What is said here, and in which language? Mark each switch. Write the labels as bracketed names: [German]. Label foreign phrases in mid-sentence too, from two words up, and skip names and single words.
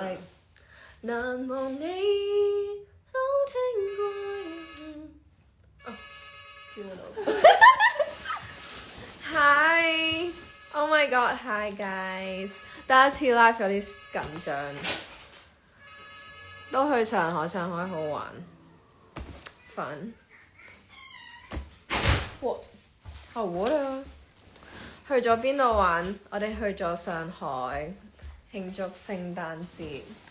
[Cantonese] Like 難忘你都聽過。 [English] 知道。Hi, oh my god, hi guys！ [Cantonese] 第一次 live 有啲緊張，都去上海，上海好玩，fun。好 water。去咗邊度玩？我哋去咗上海慶祝聖誕節。